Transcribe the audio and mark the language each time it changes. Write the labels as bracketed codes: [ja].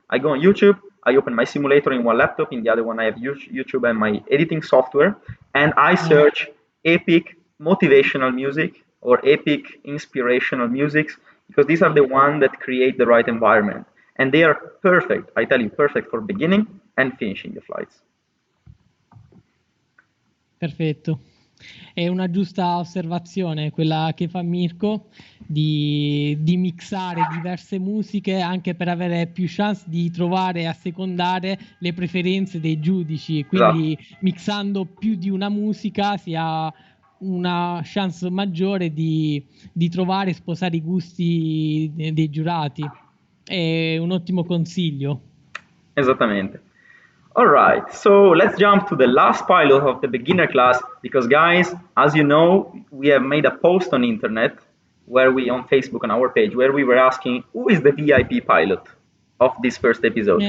[en] I go on YouTube, I open my simulator in one laptop, in the other one I have YouTube and my editing software, and I search epic motivational music or epic inspirational musics, because these are the ones that create the right environment. And they are perfect, I tell you, perfect for beginning and finishing the flights. [it] Perfetto. È una giusta osservazione quella che fa Mirko di mixare diverse musiche anche per avere più chance di trovare e assecondare le preferenze dei giudici. Quindi mixando più di una musica si ha una chance maggiore di trovare e sposare i gusti dei giurati. È un ottimo consiglio. Esattamente. [en] All right, so let's jump to the last pilot of the beginner class, because guys, as you know, we have made a post on internet where on Facebook on our page, where we were asking who is the VIP pilot of this first episode.